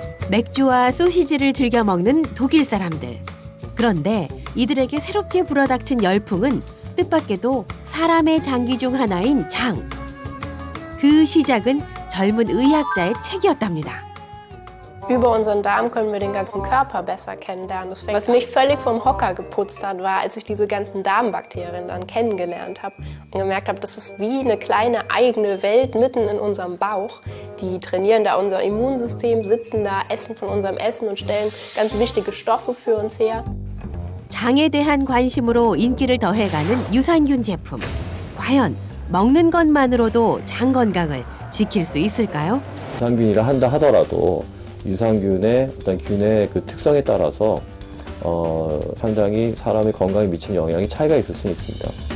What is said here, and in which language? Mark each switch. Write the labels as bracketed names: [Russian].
[Korean] 맥주와 소시지를 즐겨 먹는 독일 사람들. 그런데 이들에게 새롭게 불어닥친 열풍은 뜻밖에도 사람의 장기 중 하나인 장. 그 시작은 젊은 의학자의 책이었답니다. [German] Über unseren Darm können wir den ganzen Körper besser kennenlernen. Was mich völlig vom Hocker geputzt hat, war, als ich diese ganzen Darmbakterien dann kennengelernt habe und gemerkt habe, das ist wie eine kleine eigene Welt mitten in unserem Bauch. Die trainieren da unser Immunsystem, sitzen da, essen von unserem Essen und stellen ganz wichtige Stoffe für uns her. [Korean] 장에 대한 관심으로 인기를 더해가는 유산균 제품. 과연 먹는 것만으로도 장 건강을 지킬 수 있을까요? 유산균이라 한다 하더라도 유산균의 어떤 균의 그 특성에 따라서 상당히 사람의 건강에 미치는 영향이 차이가 있을 수 있습니다.